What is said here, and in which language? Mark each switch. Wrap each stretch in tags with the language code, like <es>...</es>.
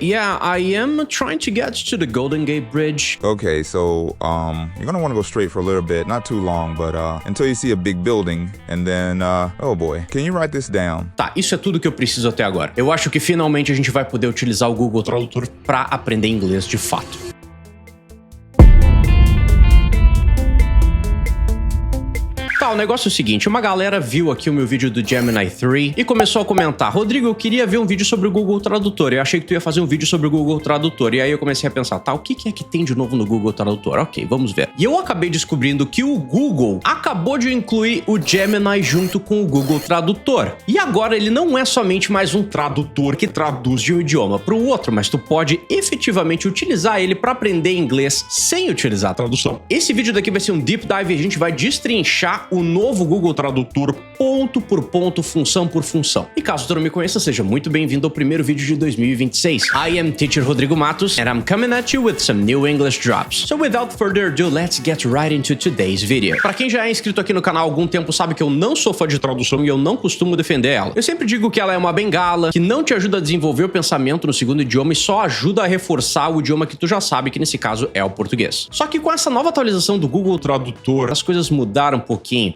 <en>Yeah, I am trying to get to the Golden Gate Bridge. Okay, so, you're gonna want to go straight for a little bit, not too long, but, until you see a big building, and then, oh boy, can you write this down?</en> <pt>Tá, isso é tudo que eu preciso até agora. Eu acho que finalmente a gente vai poder utilizar o Google Tradutor pra aprender inglês de fato. Tá, o negócio é o seguinte, uma galera viu aqui o meu vídeo do Gemini 3 e começou a comentar: Rodrigo, eu queria ver um vídeo sobre o Google Tradutor, eu achei que tu ia fazer um vídeo sobre o Google Tradutor, e aí eu comecei a pensar, tá, o que é que tem de novo no Google Tradutor? Ok, vamos ver. E eu acabei descobrindo que o Google acabou de incluir o Gemini junto com o Google Tradutor. E agora ele não é somente mais um tradutor que traduz de um idioma para o outro, mas tu pode efetivamente utilizar ele para aprender inglês sem utilizar a tradução. Esse vídeo daqui vai ser um deep dive e a gente vai destrinchar o novo Google Tradutor ponto por ponto, função por função. E caso tu não me conheça, seja muito bem-vindo ao primeiro vídeo de 2026.</pt> <en>I am Teacher Rodrigo Matos, and I'm coming at you with some new English drops. So without further ado, let's get right into today's video.</en> <pt>Para quem já é inscrito aqui no canal há algum tempo, sabe que eu não sou fã de tradução e eu não costumo defender ela. Eu sempre digo que ela é uma bengala, que não te ajuda a desenvolver o pensamento no segundo idioma e só ajuda a reforçar o idioma que tu já sabe, que nesse caso é o português. Só que com essa nova atualização do Google Tradutor, as coisas mudaram um pouquinho.</pt>